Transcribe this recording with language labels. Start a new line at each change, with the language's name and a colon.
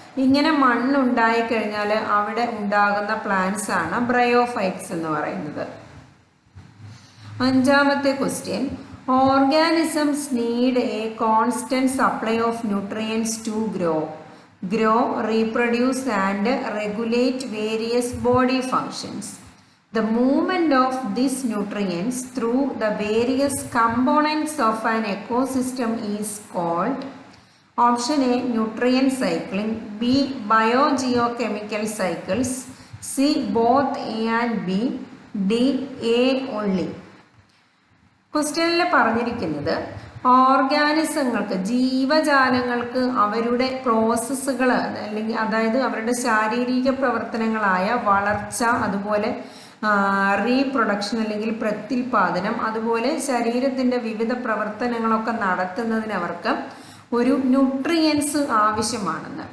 Malayalam: ഇങ്ങനെ മണ്ണുണ്ടായിക്കഴിഞ്ഞാൽ അവിടെ ഉണ്ടാകുന്ന പ്ലാന്റ്സ് ആണ് ബ്രയോഫൈറ്റ്സ് എന്ന് പറയുന്നത്.
English: 5ാമത്തെ question, organisms need a constant supply of nutrients to grow, reproduce and regulate various body functions. The movement of these nutrients through the various components of an ecosystem is called option A, nutrient cycling, B, biogeochemical cycles, C, both A and B, D, A only.
Malayalam: ക്വസ്റ്റ്യനിൽ പറഞ്ഞിരിക്കുന്നത് ഓർഗാനിസങ്ങൾക്ക്, ജീവജാലങ്ങൾക്ക് അവരുടെ പ്രോസസ്സുകൾ അല്ലെങ്കിൽ അതായത് അവരുടെ ശാരീരിക പ്രവർത്തനങ്ങളായ വളർച്ച, അതുപോലെ റീപ്രൊഡക്ഷൻ അല്ലെങ്കിൽ പ്രത്യുൽപാദനം, അതുപോലെ ശരീരത്തിൻ്റെ വിവിധ പ്രവർത്തനങ്ങളൊക്കെ നടത്തുന്നതിന് അവർക്ക് ഒരു ന്യൂട്രിയൻസ് ആവശ്യമാണെന്ന്.